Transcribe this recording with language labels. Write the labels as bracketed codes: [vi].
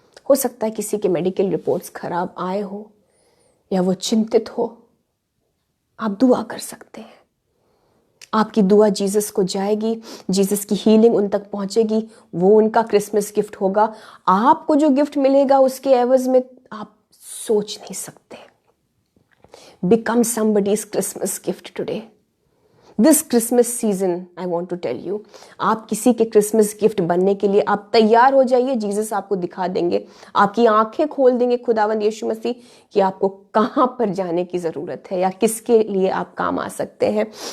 [hi] हो सकता है किसी के मेडिकल रिपोर्ट्स खराब आए हो या वो चिंतित हो, आप दुआ कर सकते हैं। आपकी दुआ जीसस को जाएगी, जीसस की हीलिंग उन तक पहुंचेगी, वो उनका क्रिसमस गिफ्ट होगा। आपको जो गिफ्ट मिलेगा उसके एवज में आप सोच नहीं सकते। [en] Become somebody's Christmas gift today. This Christmas season, I want to tell you, [hi] आप किसी के क्रिसमस गिफ्ट बनने के लिए आप तैयार हो जाइए। जीसस आपको दिखा देंगे, आपकी आंखें खोल देंगे खुदावंद यीशु मसीह कि आपको कहां पर जाने की जरूरत है या किसके लिए आप काम आ सकते हैं।